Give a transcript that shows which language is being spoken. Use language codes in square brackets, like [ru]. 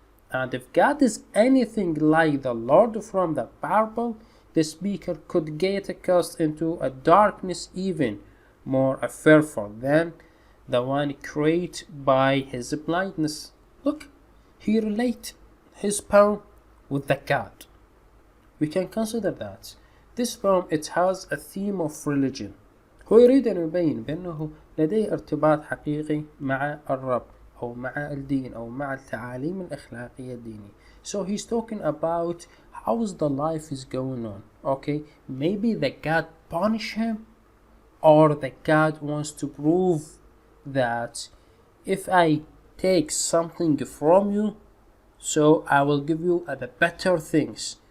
[en] And if God is anything like the Lord from the parable, the speaker could get cast into a darkness even more fearful than the one created by his blindness. Look, he relates his poem with the God. We can consider that this poem, it has a theme of religion. [ar] هو يريد أن يبين بأنه لديه ارتباط حقيقي مع الرب أو مع الدين أو مع التعاليم الأخلاقية الدينية. [en] So he's talking about how the life is going on. Okay, maybe the God punish him, or the God wants to prove that if I take something from you, so I will give you the better things.